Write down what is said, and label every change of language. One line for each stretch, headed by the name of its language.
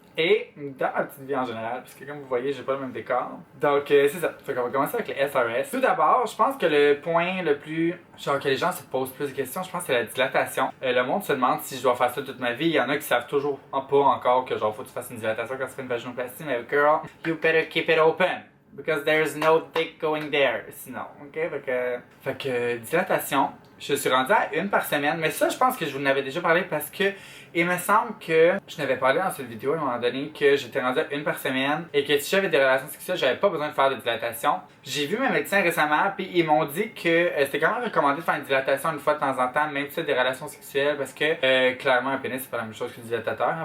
French: Et dans ma petite vie en général, puisque comme vous voyez, j'ai pas le même décor. Donc c'est ça. Fait qu'on va commencer avec les SRS. Tout d'abord, je pense que le point le plus... genre que les gens se posent plus de questions, je pense que c'est la dilatation. Le monde se demande si je dois faire ça toute ma vie. Il y en a qui savent toujours pas encore que genre faut que tu fasses une dilatation quand tu fais une vaginoplastie.
English: Mais girl, you better keep it open. Because there's no dick going there.
French: Sinon, ok? Fait que dilatation, je suis rendu à une par semaine. Mais ça, je pense que je vous en avais déjà parlé parce que il me semble que je n'avais parlé dans cette vidéo à un moment donné que j'étais rendu à une par semaine et que si j'avais des relations sexuelles, j'avais pas besoin de faire de dilatation. J'ai vu mes médecins récemment puis ils m'ont dit que c'était quand même recommandé de faire une dilatation une fois de temps en temps, même si c'est des relations sexuelles, parce que clairement un pénis c'est pas la même chose qu'un dilatateur.